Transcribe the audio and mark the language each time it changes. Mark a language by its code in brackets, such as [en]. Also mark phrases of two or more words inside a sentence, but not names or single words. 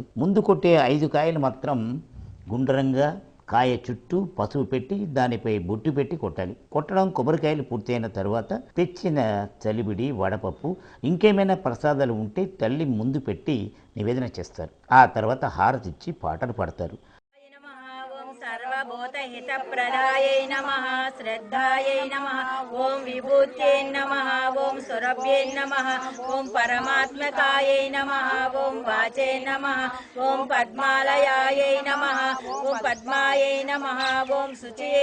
[te] ముందు కొట్టే 5 కాయలు మాత్రం గుండ్రంగా కాయ చుట్టూ పసుపు పెట్టి దానిపై బొట్టు పెట్టి కొట్టాలి. కొట్టడం కొబ్బరికాయలు పూర్తయిన తర్వాత తెచ్చిన చలిబిడి వడపప్పు ఇంకేమైనా ప్రసాదాలు ఉంటే తల్లి ముందు పెట్టి నివేదన చేస్తారు. ఆ తర్వాత హారతిచ్చి పాటలు పాడతారు. [sa] सर्वभूतहितप्रदायै नमः श्रद्धायै नमः ॐ विभूत्यै नमः ॐ सुरभ्यै नमः ॐ परमात्मकायै नमः ॐ वाचे नमः ॐ पद्मालयायै नमः ॐ पद्मायै नमः ॐ शुचियै